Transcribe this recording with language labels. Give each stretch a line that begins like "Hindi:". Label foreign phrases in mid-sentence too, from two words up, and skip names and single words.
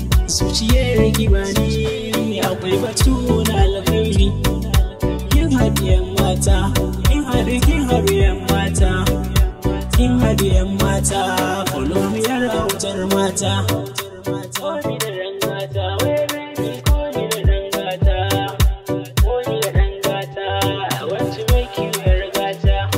Hausa: Zuciyar ki ba ni, akwai batu na alkhairi. Kin haɗu yan mata, kin haɗu, kin haɗu yan mata. Kin haɗu yan mata,
English: follow me
Hausa: yar autar mata.
English: Call me
Hausa: da dan gata, wai baby,
English: call me
Hausa: da dan gata.
English: Call me
Hausa: da dan gata,
English: I want to make you
Hausa: yar gata.